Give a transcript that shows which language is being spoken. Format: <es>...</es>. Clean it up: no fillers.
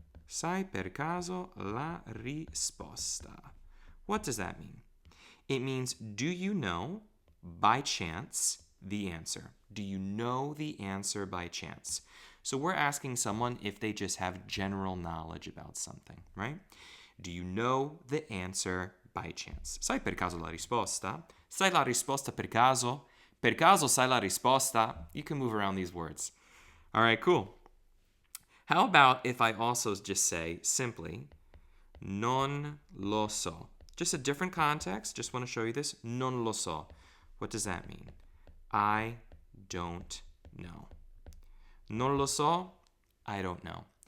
<it>Sai per caso la risposta?</it> <en>What does that mean? It means, do you know, by chance, the answer? Do you know the answer by chance? So we're asking someone if they just have general knowledge about something, right? Do you know the answer by chance?</en> <it>Sai per caso la risposta? Sai la risposta per caso? Per caso sai la risposta?</it> <en>You can move around these words. All right, cool. How about if I also just say simply,</en> <it>non lo so?</it> <en>Just a different context. Just want to show you this.</en> <it>Non lo so.</it> <en>What does that mean? I don't know. Non lo so. I don't know.</en>